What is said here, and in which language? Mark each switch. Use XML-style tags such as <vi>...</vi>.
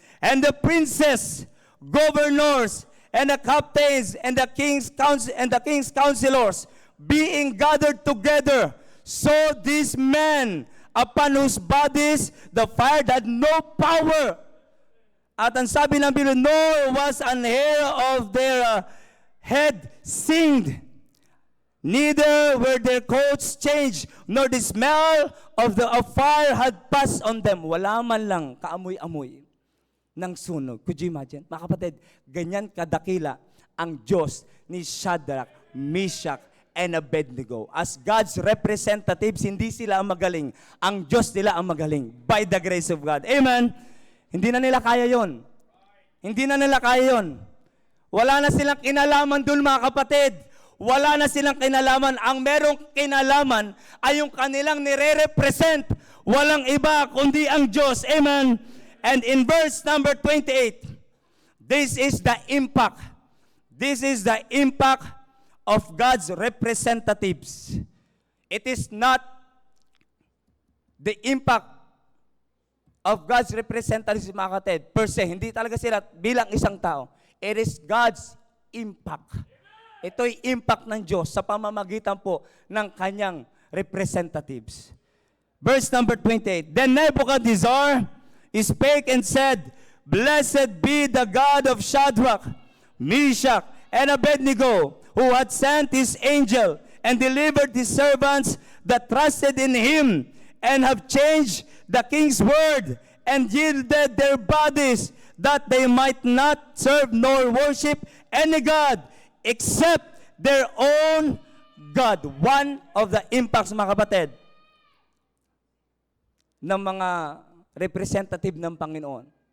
<en>And the princes, governors, and the captains, and the king's counselors, being gathered together, saw these men upon whose bodies the fire had no power.</en> <tl>At ang sabi ng Biblia,</tl> <en>nor was an hair of their head singed, neither were their coats changed, nor the smell of fire had passed on them.</en> <tl>Wala man lang kaamoy-amoy ng sunog.</tl> <en>Could you imagine?</en> <tl>Mga kapatid, ganyan kadakila ang Diyos ni Shadrach, Meshach, and Abednego.</tl> <en>As God's representatives,</en> <tl>hindi sila ang magaling. Ang Diyos nila ang magaling.</tl> <en>By the grace of God.</en> <tl>Amen? Hindi na nila kaya yon. Hindi na nila kaya yon. Wala na silang kinalaman dun, mga kapatid. Wala na silang kinalaman. Ang merong kinalaman ay yung kanilang nire-represent. Walang iba kundi ang Diyos. Amen?</tl> <en>And in verse number 28, this is the impact. This is the impact of God's representatives. It is not the impact of God's representatives,</en> <tl>mga kapatid,</tl> <en>per se.</en> <tl>Hindi talaga sila bilang isang tao.</tl> <en>It is God's impact.</en> <tl>Ito'y impact ng Diyos sa pamamagitan po ng kanyang representatives.</tl> <en>Verse number 28, Then Nebuchadnezzar spake and said, Blessed be the God of Shadrach, Meshach, and Abednego, who had sent his angel and delivered his servants that trusted in him, and have changed the king's word, and yielded their bodies, that they might not serve nor worship any God, except their own God. One of the impacts,</en> <tl>mga kapatid, ng mga representative ng Panginoon.</tl>